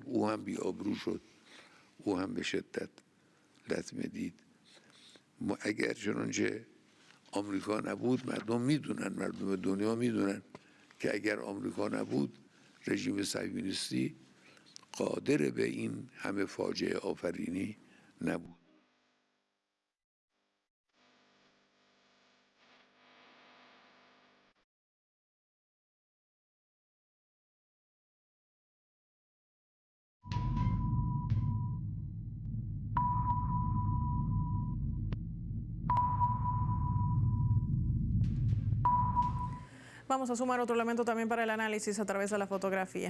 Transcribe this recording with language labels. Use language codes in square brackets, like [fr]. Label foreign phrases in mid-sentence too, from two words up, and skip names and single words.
[fa] او هم بی‌آبرو شد، او هم به شدت لطمه دید. اگر چنانچه آمریکا نبود، مردم میدونن، مردم دنیا میدونن که اگر آمریکا نبود رژیم صهیونیستی قادر به این همه فاجعه آفرینی نبود. [es] Vamos a sumar otro elemento también para el análisis a través de la fotografía.